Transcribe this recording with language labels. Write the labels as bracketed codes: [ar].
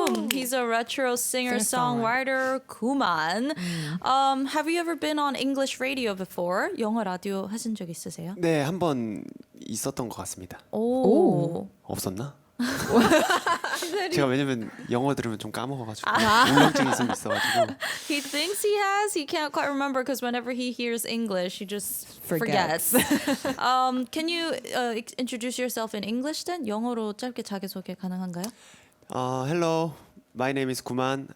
[en] He's a retro singer-songwriter, 구만. Have you ever been on English radio before? [ko] 영어 라디오 하신 적 있으세요? 네, 한 번 있었던 것 같습니다. 오. 없었나? 제가 왜냐면 영어 들으면 좀 까먹어가지고 울렁증이 좀 있어가지고. [en] He thinks he has. He can't quite remember because whenever he hears English, he just forgets. Can you introduce yourself in English then? [ko] 영어로 짧게 자기소개 가능한가요? [en] Hello, my name is 구만.